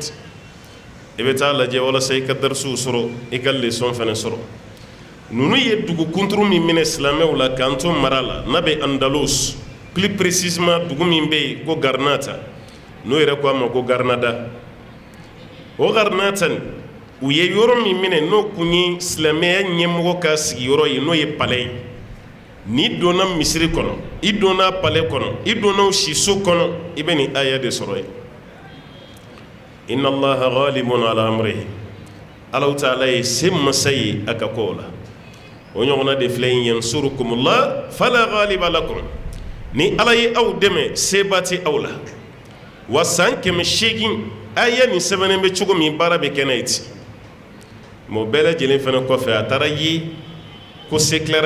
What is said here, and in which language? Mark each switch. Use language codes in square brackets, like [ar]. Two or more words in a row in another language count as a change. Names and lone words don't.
[bm] di i bɛ taa lajɛ walasa i ka darisiw sɔrɔ i ka leçon fana sɔrɔ ninnu ye dugu kunturu min minɛ silamɛw la k'an to mara la n'a bɛ Andalus [fr] plus précisément [bm] dugu min bɛ yen ko Garnata n'o yɛrɛ ko a ma ko Garnada o Garnata nin u ye yɔrɔ min minɛ n'o kun ye silamɛya ɲɛmɔgɔ ka sigiyɔrɔ ye n'o ye palais ye n'i donna misiri kɔnɔ i donna palais kɔnɔ i donna siso kɔnɔ i bɛ nin aya de sɔrɔ yen [ar] إن الله غالب على أمره الله تعالى [bm] ye se masa ye a ka kow la o ɲɔgɔnna de filɛ yin [ar] ينصركم الله فلا غالب لكم [bm] ni ala ye aw dɛmɛ seba tɛ aw la wa san 800 aya nin sɛbɛnnen bɛ cogo min baara bɛ kɛ n'a ye ten mɛ o bɛɛ lajɛlen fana kɔfɛ a taara ye ko se tilara